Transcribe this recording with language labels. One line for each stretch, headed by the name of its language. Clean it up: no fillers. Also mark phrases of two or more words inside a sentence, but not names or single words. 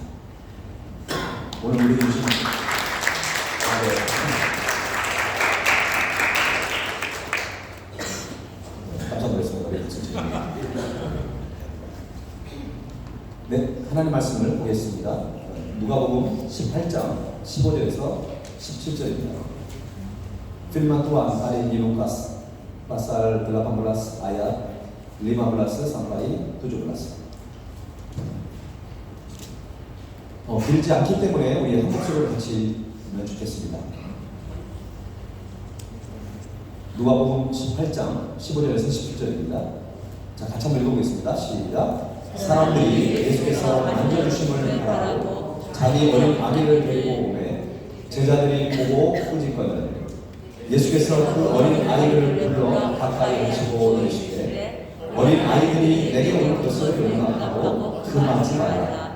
Korean: 오늘 우리 주신 깜짝 놀랐습니다. 네, 하나님 말씀을 보겠습니다. 누가복음 18장 15절에서 17절입니다.
Indonesian: Firman Tuhan hari ini Lukas pasal 18 ayat 15 sampai 17.
Korean: 길지 않기 때문에 우리 한 목소리를 같이 보면 좋겠습니다. 누가복음 18장 15절에서 17절입니다. 자, 같이 한번 읽어보겠습니다. 시작. 사람들이 예수께서 만져주심을 바라고 자기 어린 아기를 데리고 오매 제자들이 보고 꾸짖거늘 예수께서 그 어린 아이를 불러 가까이 하시고 이르시되 어린 아이들이 내게 오는 것을 용납하고 금하지 말라.